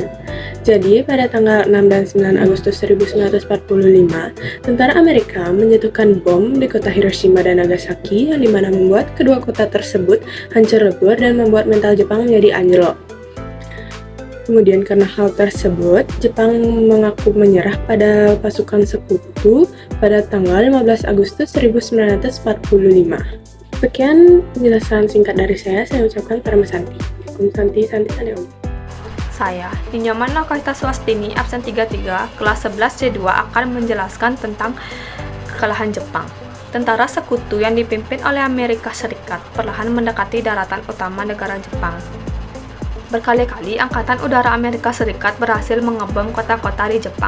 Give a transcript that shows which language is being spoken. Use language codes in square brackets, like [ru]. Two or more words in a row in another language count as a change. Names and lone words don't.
[id] Jadi pada tanggal 6 dan 9 Agustus 1945, tentara Amerika menjatuhkan bom di kota Hiroshima dan Nagasaki yang dimana membuat kedua kota tersebut hancur lebur dan membuat mental Jepang menjadi anjlok. Kemudian karena hal tersebut, Jepang mengaku menyerah pada pasukan sekutu pada tanggal 15 Agustus 1945. Sekian penjelasan singkat dari saya ucapkan [sa] Parama Santi. Om Santi, Santi, Santi Om. [id] Saya, Ninyaman Nakaita Swastini, absen 33, kelas 11 C2 akan menjelaskan tentang kekalahan Jepang. Tentara sekutu yang dipimpin oleh Amerika Serikat perlahan mendekati daratan utama negara Jepang. Berkali-kali Angkatan Udara Amerika Serikat berhasil mengebom kota-kota di Jepang.